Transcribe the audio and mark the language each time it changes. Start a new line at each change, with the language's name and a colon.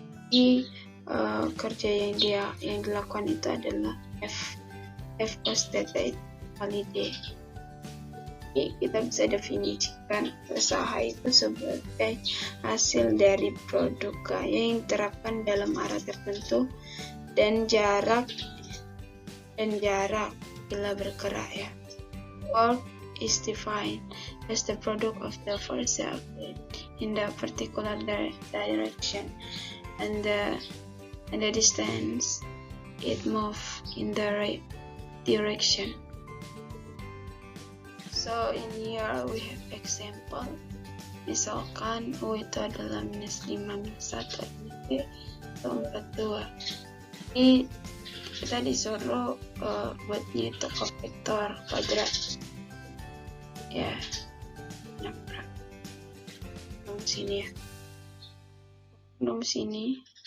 Indonesian: Di kerja yang dilakukan itu adalah F cos theta kali D. Jadi kita bisa definisikan usaha itu sebagai hasil dari produk gaya yang diterapkan dalam arah tertentu dan jarak bila bergerak ya.
English: Work is defined as the product of the force in the particular direction and the distance it moves in the right direction. So in here we have example.
Indonesian: Misalkan U itu adalah -5, -1, -B atau 42. Ini kita disuruh buatnya itu ke vektor kuadrat. Ya, nyaprak. Sini ya. Sini.